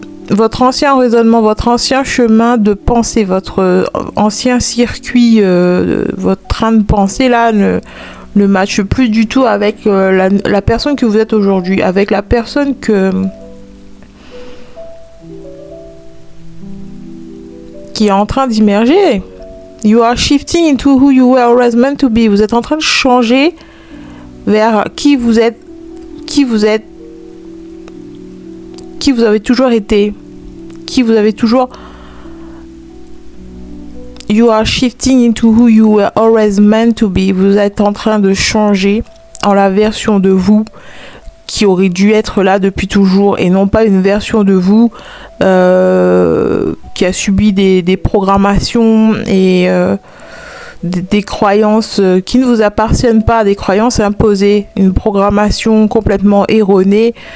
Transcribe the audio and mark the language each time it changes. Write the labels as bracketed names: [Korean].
[French] Votre ancien raisonnement, votre ancien chemin de pensée, votre ancien circuit, votre train de pensée là ne matche plus du tout avec la personne que vous êtes aujourd'hui, avec la personne qui est en train d'immerger. [English] You are shifting into who you were always meant to be. [French] Vous êtes en train de changer vers qui vous êtes, qui vous avez toujours été, qui vous avez toujours... [English] You are shifting into who you were always meant to be. [French] Vous êtes en train de changer en la version de vous qui aurait dû être là depuis toujours, et non pas une version de vous qui a subi des programmations et des croyances qui ne vous appartiennent pas, des croyances imposées, une programmation complètement erronée.